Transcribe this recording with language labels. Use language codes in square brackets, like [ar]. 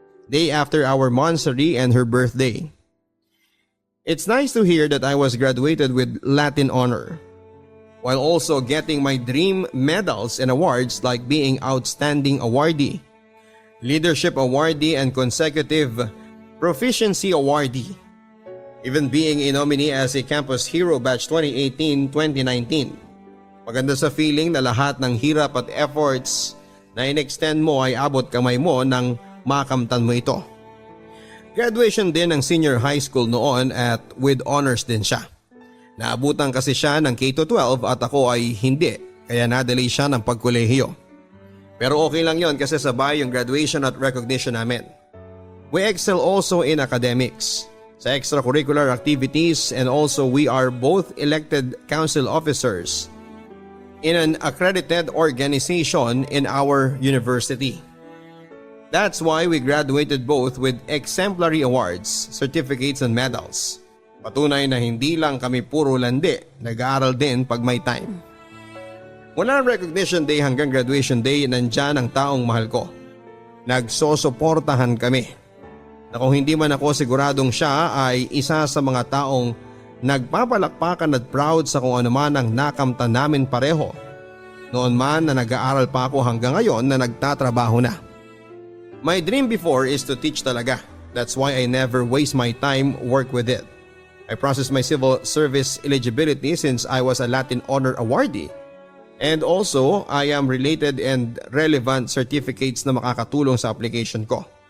[en] Day after our Monsari and her birthday. It's nice to hear that I was graduated with Latin honor, while also getting my dream medals and awards like being Outstanding Awardee, Leadership Awardee and Consecutive Proficiency Awardee. Even being a nominee as a Campus Hero Batch 2018-2019. [tl] Maganda sa feeling na lahat ng hirap at efforts na in-extend mo ay abot kamay mo nang makamtan mo ito. Graduation din ng senior high school noon at [en] with honors [tl] din siya. Naabutan kasi siya ng K-12 at ako ay hindi, kaya nadali siya ng pagkolehiyo. Pero okay lang yon kasi sabay yung graduation at recognition namin. [en] We excel also in academics, sa extracurricular activities, and also we are both elected council officers in an accredited organization in our university. That's why we graduated both with exemplary awards, certificates and medals. [tl] Patunay na hindi lang kami puro landi, nag-aaral din pag may time. Mula recognition day hanggang graduation day, nandyan ang taong mahal ko. Nagsosuportahan kami. Na kung hindi man ako siguradong siya ay isa sa mga taong nagpapalakpakan at proud sa kung ano man ang nakamtan namin pareho. Noon man na nag-aaral pa ako hanggang ngayon na nagtatrabaho na. [en] My dream before is to teach talaga. That's why I never waste my time work with it. I processed my civil service eligibility since I was a Latin Honor Awardee. And also, I am related and relevant certificates [tl] na makakatulong sa application ko.